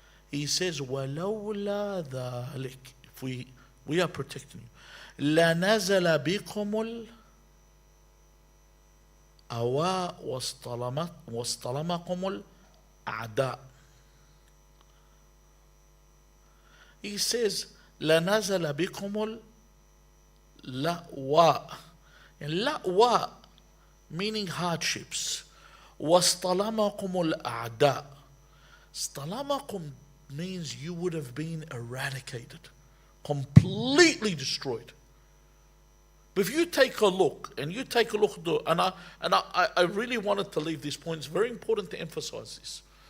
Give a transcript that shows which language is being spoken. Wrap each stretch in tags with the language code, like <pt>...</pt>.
<en>He says,</en> <ar>وَلَوْلَا ذَلِكَ,</ar> <en>if we are protecting you,</en> <ar>لَنَزَلَ بِكُمُ الْأَوَاء وَاصْطَلَمَكُمُ الْأَعْدَاء.</ar> <en>He says,</en> <ar>لَنَزَلَ بِكُمُ الْلَأْوَاء.</ar> <en>And لَأْوَاء meaning hardships.</en> <ar>وَاصْطَلَمَكُمُ الْأَعْدَاء.</ar> <en>Stalamakum means you would have been eradicated, completely destroyed. But if you take a look, and I really wanted to leave this point. It's very important to emphasize this.</en>